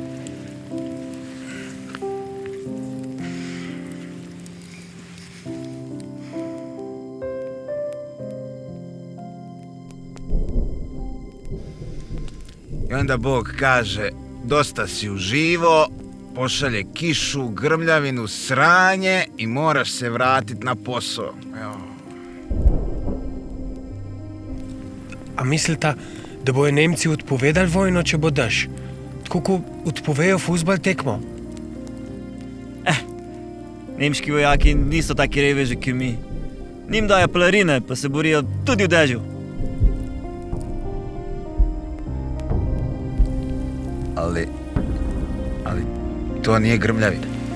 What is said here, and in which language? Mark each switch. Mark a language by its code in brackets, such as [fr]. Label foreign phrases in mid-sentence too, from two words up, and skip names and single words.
[sr] I onda Bog kaže, dosta si uživo, pošalje kišu, grmljavinu, sranje i moraš se vratit na posao. Evo. [sl] A mislite, da bojo Nemci odpovedali vojno, če bo dež? Tako kot odpovejo fuzbal tekmo? Nemški vojaki niso taki reveži, ki mi. Njim dajo pelerine, pa se borijo tudi v dežju. [sr] Ali to nije grmljavina.